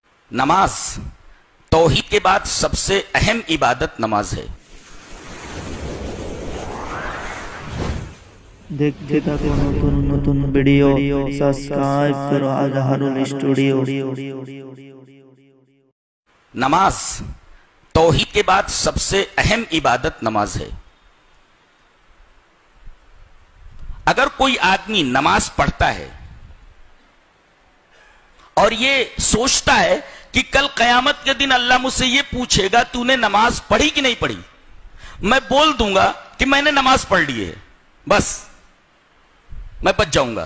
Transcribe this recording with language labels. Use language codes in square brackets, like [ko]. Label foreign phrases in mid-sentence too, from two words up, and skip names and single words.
[ur] نماز توحید کے بعد سب سے اہم عبادت نماز ہے۔ [bn] দেখতে থাকো নতুন নতুন ভিডিও, সাবস্ক্রাইব করো আজহারুল স্টুডিও। [ur] نماز توحید کے بعد سب سے اہم عبادت نماز ہے۔ اگر کوئی آدمی نماز پڑھتا ہے اور یہ سوچتا ہے کہ کل قیامت کے دن اللہ مجھ سے یہ پوچھے گا تو نے نماز پڑھی کہ نہیں پڑھی، میں بول دوں گا کہ میں نے نماز پڑھ لی ہے، بس میں بچ جاؤں گا۔